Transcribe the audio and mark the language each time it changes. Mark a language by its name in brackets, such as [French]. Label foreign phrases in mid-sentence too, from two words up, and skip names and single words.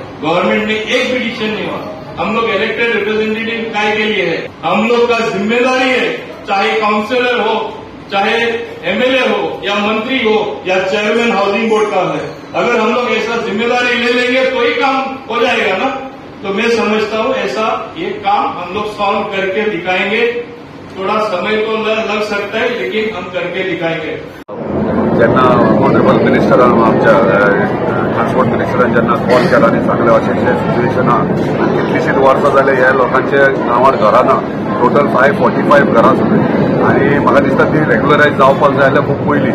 [Hindi] गवर्नमेंट में एक भी डिसीजन नहीं हुआ। हम लोग [English] elected representative [Hindi] काय के लिए है, हम लोग का जिम्मेदारी है, चाहे काउंसिलर हो, चाहे एमएलए हो, या मंत्री हो, या [English] chairman housing board [Hindi] का है। अगर हम लोग ऐसा जिम्मेदारी ले लेंगे तो ही काम हो जाएगा ना। तो मैं समझता हूँ ऐसा ये काम हम लोग सॉल्व करके दिखाएंगे। थोड़ा समय तो लग सकता है, लेकिन हम करके दिखाएंगे। [Konkani] जेन्ना ऑनरेबल मिनिस्टरान आमच्या ट्रान्सपोर्ट मिनिस्टरान जेन्ना कॉल केला आनी सांगलें अशें सिच्युएशन आहा, कितलीशींच वर्सां जाले ह्या लोकांचे नांवार घरां ना। टोटल 545 घरां सगळीं, आनी म्हाका दिसता ती रेग्युलरायज जावपाक जाय जाल्यार खूब पयलीं।